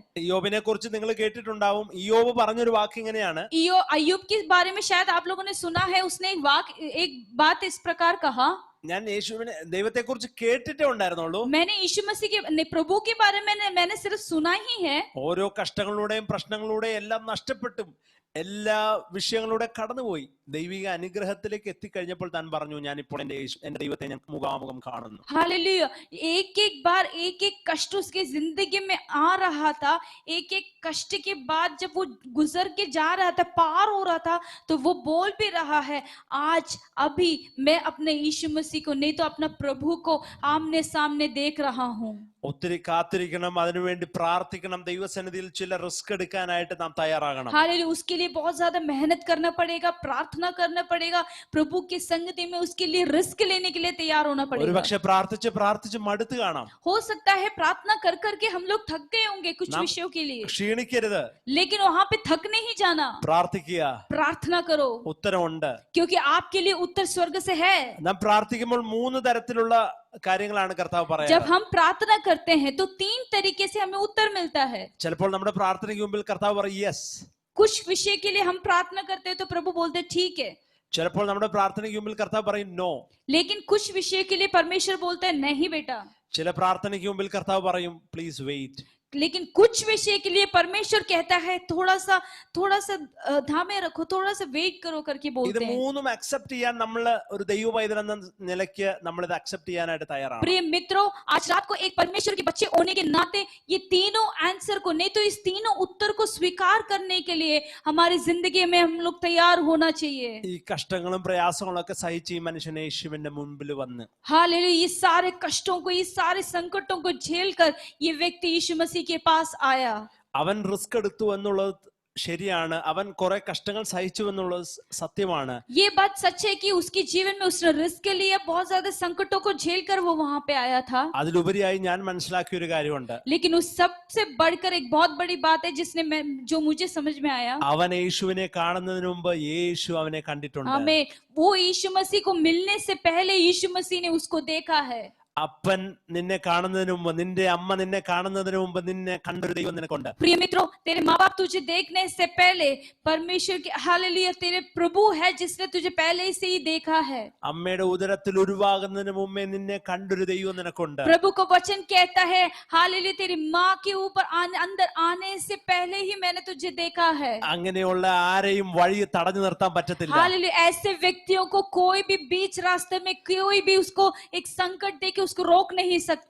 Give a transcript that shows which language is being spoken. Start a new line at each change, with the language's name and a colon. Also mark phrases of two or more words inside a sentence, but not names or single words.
Malayalam: യോബിനെ കുറിച്ച് നിങ്ങൾ കേട്ടിട്ടുണ്ടാവും. യോബ് പറഞ്ഞൊരു വാക്ക് ഇങ്ങനെയാണ്.
Hindi: अय्यूब के बारे में शायद आप लोगों ने सुना है. उसने एक बात इस प्रकार कहा,
Malayalam: ഞാൻ യേശുവിനെ ദൈവത്തെ കുറിച്ച് കേട്ടിട്ടേ ഉണ്ടായിരുന്നുള്ളൂ.
Hindi: मैंने यीशु मसीह के प्रभु के बारे में मैंने सिर्फ सुना ही है.
Malayalam: ഓരോ കഷ്ടങ്ങളിലൂടെയും പ്രശ്നങ്ങളിലൂടെയും എല്ലാം നഷ്ടപ്പെട്ടും എല്ലാ വിഷയങ്ങളിലൂടെ കടന്നുപോയി ദൈവിക അനുഗ്രഹത്തിലേക്ക് എത്തിക്കഴിഞ്ഞപ്പോൾ താൻ പറഞ്ഞു, ഞാൻ ഇപ്പോൾ എന്റെ ദൈവത്തെ ഞാൻ മുഖാമുഖം കാണുന്നു.
Hindi: हालेलुया. एक एक बार एक एक कष्ट उसके जिंदगी में आ रहा था. एक एक कष्ट के बाद जब वो गुजर के जा रहा था, पार हो रहा था, तो वो बोल भी रहा है, आज अभी मैं अपने यीशु मसीह को नहीं तो अपना प्रभु को आमने सामने देख रहा हूँ.
Malayalam: ഒത്തിരി കാത്തിരിക്കണം, അതിനുവേണ്ടി പ്രാർത്ഥിക്കണം, ദൈവസന്നിധിയിൽ ചില റിസ്ക് എടുക്കാനായിട്ട് നാം തയ്യാറാകണം.
Hindi: हालेलुया. उसके लिए बहुत ज्यादा मेहनत करना पड़ेगा, प्रार्थना करना पड़ेगा, प्रभु की संगति में उसके लिए रिस्क लेने के लिए तैयार होना
Malayalam: ഒരു
Hindi: पड़ेगा.
Malayalam: പക്ഷെ പ്രാർത്ഥിച്ച് പ്രാർത്ഥിച്ച് മടുത്ത് കാണാം.
Hindi: हो सकता है प्रार्थना कर करके हम लोग थक गए होंगे कुछ नाम- विषयों के लिए,
Malayalam: ക്ഷീണിക്കരുത്,
Hindi: लेकिन वहां पे थक नहीं जाना.
Malayalam: പ്രാർത്ഥിക്കുക.
Hindi: प्रार्थना करो
Malayalam: ഉത്തരമുണ്ട്.
Hindi: क्योंकि आपके लिए उत्तर स्वर्ग से है.
Malayalam: നാം പ്രാർത്ഥിക്കുമ്പോൾ 3 തരത്തിലുള്ള കാര്യങ്ങളാണ് കർത്താവ്
Hindi: जब
Malayalam: പറയുന്നത്.
Hindi: हम प्रार्थना करते हैं तो 3 तरीके से हमें उत्तर मिलता है.
Malayalam: ചിലപ്പോൾ നമ്മുടെ പ്രാർത്ഥനയ്ക്ക് മുമ്പിൽ കർത്താവ് പറയും യെസ്.
Hindi: कुछ विषय के लिए हम प्रार्थना करते हैं तो प्रभु बोलते हैं ठीक है.
Malayalam: ചിലപ്പോൾ നമ്മുടെ പ്രാർത്ഥനയ്ക്ക് മുമ്പിൽ കർത്താവ് പറയും നോ.
Hindi: लेकिन कुछ विषय के लिए परमेश्वर बोलता है नहीं बेटा.
Malayalam: ചില പ്രാർത്ഥനയ്ക്ക് മുമ്പിൽ കർത്താവ് പറയും
English: please wait.
Hindi: लेकिन कुछ विषय के लिए परमेश्वर कहता है थोड़ा सा धामे रखो, थोड़ा सा वेट करो करके
Malayalam: ഇത്
Hindi: बोलते हैं.
Malayalam: മൂന്നും അക്സെപ്റ്റ് ചെയ്യാൻ നമ്മൾ ഒരു ദൈവ പൈതൽ എന്ന നിലയ്ക്ക് നമ്മൾ ഇത് അക്സെപ്റ്റ് ചെയ്യാനായിട്ട് തയ്യാറാണ്.
Hindi: प्रिय मित्रों, आज रात को एक परमेश्वर के बच्चे होने के नाते ये तीनों आंसर को नहीं तो इस तीनों उत्तर को स्वीकार करने के लिए हमारी जिंदगी में हम लोग तैयार होना चाहिए.
Malayalam: ഈ കഷ്ടങ്ങളും പ്രയാസങ്ങളും ഒക്കെ സഹിച്ച് ഈ മനുഷ്യനെ യേശുവിന്റെ മുൻപിൽ വന്ന്
Hindi: हालेलुया. ये सारे कष्टों को, ये सारे संकटों को झेल कर ये व्यक्ति यीशु मसीह के पास आया.
Malayalam: അവൻ റിസ്ക് എടുത്തു എന്നുള്ളത് ശരിയാണ്. അവൻ കുറെ കഷ്ടങ്ങൾ സഹിച്ചു എന്നുള്ളത് സത്യമാണ്.
Hindi: ये बात सच है कि उसके जीवन में उसने रिस्क लिया, बहुत ज्यादा संकटों को झेल कर वो वहां पे आया था.
Malayalam: അതിലുപരിയായി ഞാൻ മനസ്സിലാക്കിയ ഒരു കാര്യമുണ്ട്.
Hindi: लेकिन उस सबसे बढ़कर एक बहुत बड़ी बात है जो मुझे समझ में आया.
Malayalam: അവൻ യേശുവിനെ കാണുന്നതിന് മുമ്പ് യേശു അവനെ കണ്ടിട്ടുണ്ട്.
Hindi: हमें वो यीशु मसीह को मिलने से पहले यीशु मसीह ने उसको देखा है.
Malayalam: അപ്പൻ നിന്നെ കാണുന്നതിന് മുമ്പ്, നിന്റെ അമ്മ നിന്നെ കാണുന്നതിന് മുമ്പ് നിന്നെ കണ്ടൊരു ദൈവം നിനക്കുണ്ട്.
Hindi: प्रिय मित्रों, तेरे माँ बाप तुझे देखने से पहले परमेश्वर के हालेलुया तेरे प्रभु है जिसने तुझे पहले से ही देखा है.
Malayalam: അമ്മയുടെ ഉദരത്തിൽ ഉരുവാകുന്നതിന് മുമ്പേ നിന്നെ കണ്ടൊരു ദൈവം നിനക്കുണ്ട്.
Hindi: प्रभु को वचन कहता है हालेलुया तेरी माँ के ऊपर अंदर आने से पहले ही मैंने तुझे देखा है.
Malayalam: അങ്ങനെയുള്ള ആരെയും വഴി തടഞ്ഞു നിർത്താൻ പറ്റത്തില്ല.
Hindi: हालेलुया ऐसे व्यक्तियों को कोई भी बीच रास्ते में कोई भी उसको एक संकट देके उसको रोक नहीं सकते.